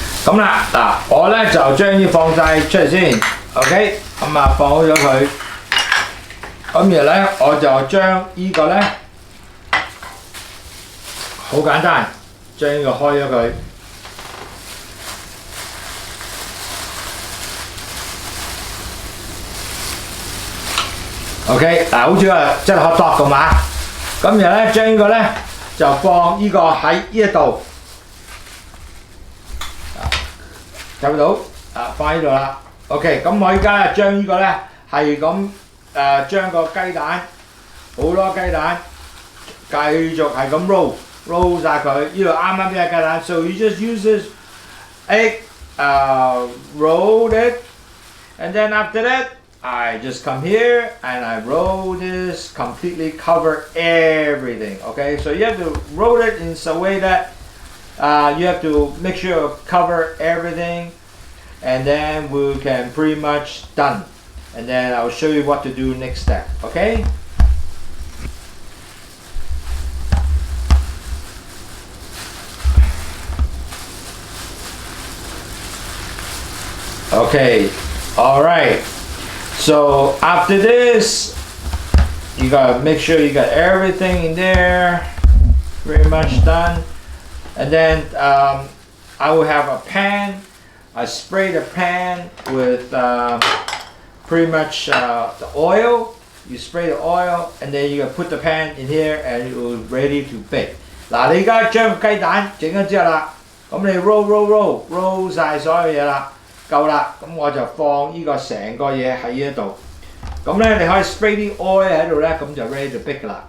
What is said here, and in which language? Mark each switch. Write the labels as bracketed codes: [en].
[yue] 咁啦，嗱，我咧就將啲放晒出嚟先 ，OK， 咁啊放好咗佢，咁然後咧我就將呢個咧好簡單，將呢個開咗佢 ，OK， 嗱，好似啊真係hot dog咁嘛，咁然後咧將呢個咧就放呢個喺呢一度。睇唔到啊？放喺度啦。OK， 咁我依家咧將呢個咧係咁將個雞蛋好多雞蛋繼續係咁 roll 晒佢。呢度啱啱嘅雞蛋 [en] ，so you just use this egg, roll it, and then after that I just come here and I roll this completely cover everything. Okay, so you have to roll it in such a way that you have to make sure you cover everything, and then we can pretty much done. And then I'll show you what to do next step. Okay. Okay. All right. So after this, you gotta make sure you got everything in there. Pretty much done. And then I will have a pan. I spray the pan with pretty much the oil. You spray the oil, and then you put the pan in here, and it will ready to bake. [yue] 嗱，你而家將雞蛋整咗之後啦，咁你 roll 晒所有嘢啦，夠啦，咁我就放呢個成個嘢喺呢度。咁咧你可以 spray 啲 oil 喺度咧，咁就 [en] ready to bake [yue] 啦。